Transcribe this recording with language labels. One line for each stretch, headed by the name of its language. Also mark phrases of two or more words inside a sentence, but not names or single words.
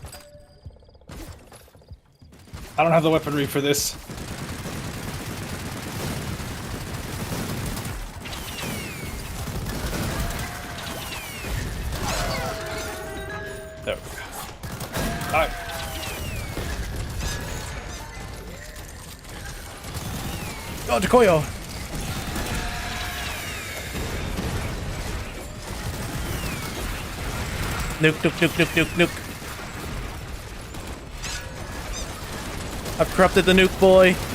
English: I don't have the weaponry for this. There we go. Alright. Oh, Jacoyo! Nuke, nuke, nuke, nuke, nuke, nuke. I've corrupted the nuke boy.